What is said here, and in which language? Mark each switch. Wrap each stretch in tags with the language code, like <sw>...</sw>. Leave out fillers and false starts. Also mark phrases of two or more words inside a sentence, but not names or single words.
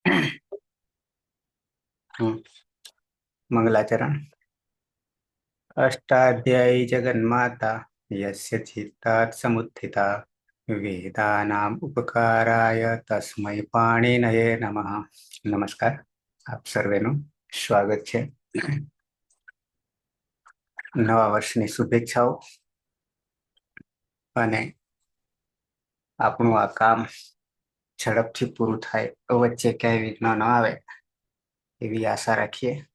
<sa>मंगलाचरण। अष्टाध्यायी जगन्माता यस्य चित्तात् समुत्थिता वेदानाम् उपकाराय तस्मै पाणिनये नमः।</sa> <gu>नमस्कार, આપ સર્વેનું સ્વાગત છે। નવા વર્ષની શુભેચ્છાઓ અને આપણું આ કામ ઝડપથી પૂરું થાય, વચ્ચે ક્યાંય વિઘ્ન ન આવે એવી આશા રાખીએ।</gu>